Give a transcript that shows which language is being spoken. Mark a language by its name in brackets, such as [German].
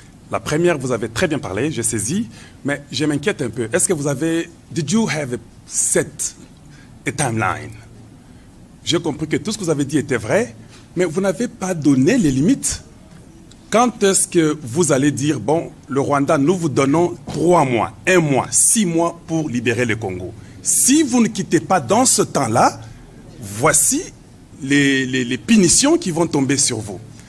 [French] La première, vous avez très bien parlé, j'ai saisi, mais je m'inquiète un peu. Est-ce que vous avez... [English] Did you have set a timeline? [French] J'ai compris que tout ce que vous avez dit était vrai, mais vous n'avez pas donné les limites. Quand est-ce que vous allez dire, bon, le Rwanda, nous vous donnons 3 mois, 1 mois, 6 mois pour libérer le Congo. Si vous ne quittez pas dans ce temps-là, voici les punitions qui vont tomber sur vous.